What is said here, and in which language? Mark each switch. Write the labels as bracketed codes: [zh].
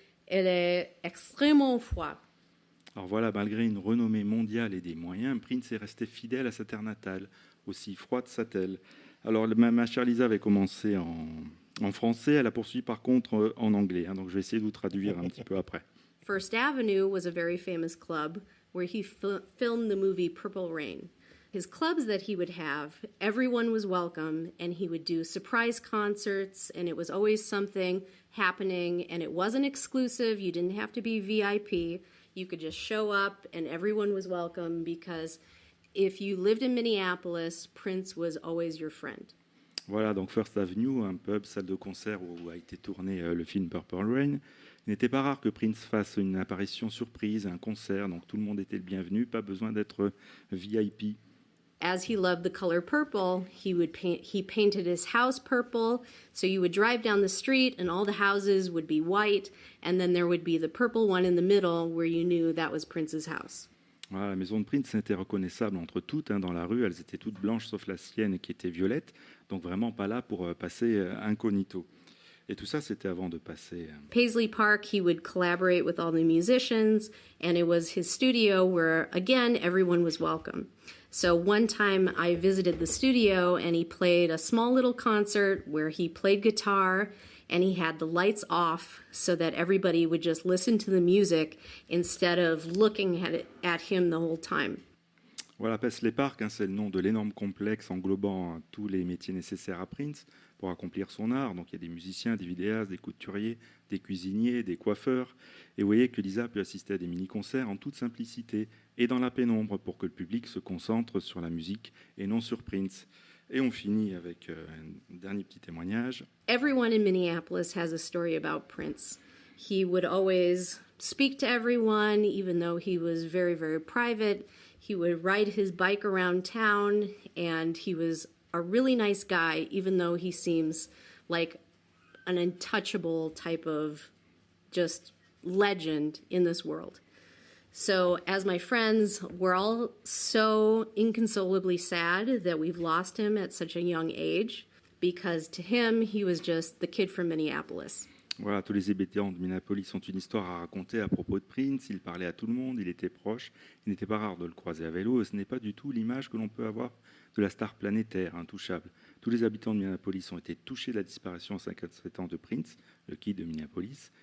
[fr] Elle est extrêmement froide. Alors voilà, malgré une renommée mondiale et des moyens, Prince est resté fidèle à sa terre natale, aussi froide soit-elle. Alors ma chère Lisa avait commencé en français. Elle a poursuivi par contre en anglais. Donc je vais essayer de vous traduire un petit peu après. [en] First Avenue was a very famous club where he filmed the movie Purple Rain. His clubs that he would have, everyone was welcome, and he would do surprise concerts, and it was always something happening, and it wasn't exclusive. You didn't have to be VIP. You could just show up, and everyone was welcome, because if you lived in Minneapolis, Prince was always your friend. [fr] Voilà, donc First Avenue, un pub, salle de concert où a été tourné le film Purple Rain. Il n'était pas rare que Prince fasse une apparition surprise, un concert, donc tout le monde était le bienvenu, pas besoin d'être VIP. [en] As he loved the color purple, he painted his house purple, so you would drive down the street and all the houses would be white, and then there would be the purple one in the middle where you knew that was Prince's house. [fr] Voilà, la maison de Prince était reconnaissable entre toutes, dans la rue, elles étaient toutes blanches sauf la sienne qui était violette, donc vraiment pas là pour passer incognito. Et tout ça, c'était avant de passer. [en] Paisley Park, he would collaborate with all the musicians, and it was his studio where, again, everyone was welcome. So one time I visited the studio, and he played a small little concert where he played guitar, and he had the lights off so that everybody would just listen to the music instead of looking at him the whole time. [fr] Voilà, Paisley Park, c'est le nom de l'énorme complexe englobant tous les métiers nécessaires à Prince pour accomplir son art. Donc il y a des musiciens, des vidéastes, des couturiers, des cuisiniers, des coiffeurs. Et vous voyez que Lisa peut assister à des mini-concerts en toute simplicité et dans la pénombre pour que le public se concentre sur la musique et non sur Prince. Et on finit avec un dernier petit témoignage. [en] Everyone in Minneapolis has a story about Prince. He would always speak to everyone, even though he was very, very private. He would ride his bike around town, and he was a really nice guy, even though he seems like an untouchable type of just legend in this world. So as my friends, we're all so inconsolably sad that we've lost him at such a young age, because to him, he was just the kid from Minneapolis. [fr] Voilà, tous les habitants de Minneapolis ont une histoire à raconter à propos de Prince. Il parlait à tout le monde, il était proche. Il n'était pas rare de le croiser à vélo. Et ce n'est pas du tout l'image que l'on peut avoir de la star planétaire, intouchable. Tous les habitants de Minneapolis ont été touchés de la disparition à 57 ans de Prince, le kid de Minneapolis.